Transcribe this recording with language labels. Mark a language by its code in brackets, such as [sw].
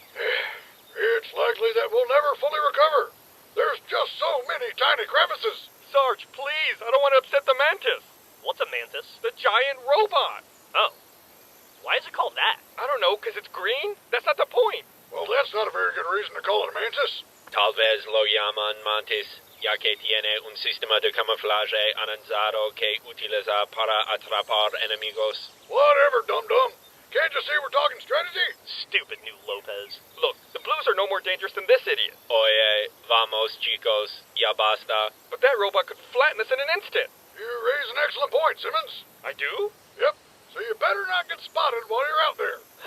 [en] It's likely that we'll never fully recover. There's just so many tiny crevices. Sarge, please, I don't want to upset the mantis. What's a mantis? The giant robot. Oh. Why is it called that? I don't know, 'cause it's green? That's not the point. Well, that's not a very good reason to call it a mantis. [es] Tal vez lo llaman mantis, ya que tiene un sistema de camuflaje avanzado que utiliza para atrapar enemigos. [en] Whatever, dum-dum. Can't you see we're talking strategy? Stupid new Lopez. Look, the Blues are no more dangerous than this idiot. [es] Oye, vamos chicos, ya basta. [en] But that robot could flatten us in an instant. You raise an excellent point, Simmons. I do? Yep, so you better not get spotted while you're out there.